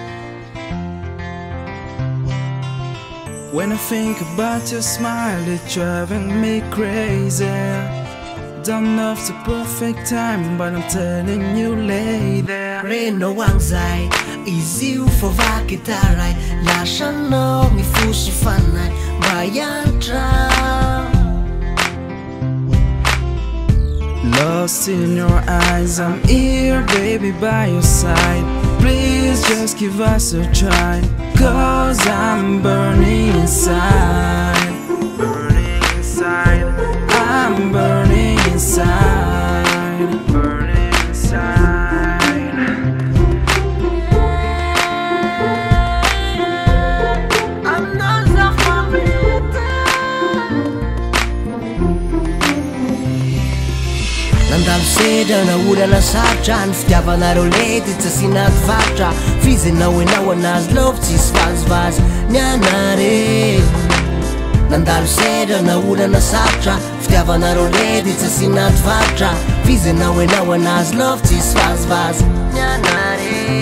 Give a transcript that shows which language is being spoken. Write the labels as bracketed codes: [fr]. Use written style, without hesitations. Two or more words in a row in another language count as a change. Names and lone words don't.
[en] When I think about your smile, it's driving me crazy. Don't know if it's the perfect time, but I'm telling you, lay there. Reno wangzai, easy for vakitarai. Lashano mi fushi fanai, bayantra. Lost in your eyes, I'm here, baby, by your side. Please just give us a try, 'cause I'm burning inside. Burning inside. I'm burning inside. Burning inside. I'm not so [mg] Nandalo sedra na orana sarotra ny fitiavanareo ledy tsy asinaty varotra fizenao enao anazy lova tsisy vazivazy ny anare. Nandalo sedra na orana sarotra fitiavanareo ledy tsy asinaty varotra fizenao enao anazy lova tsisy vazivazy ny anare.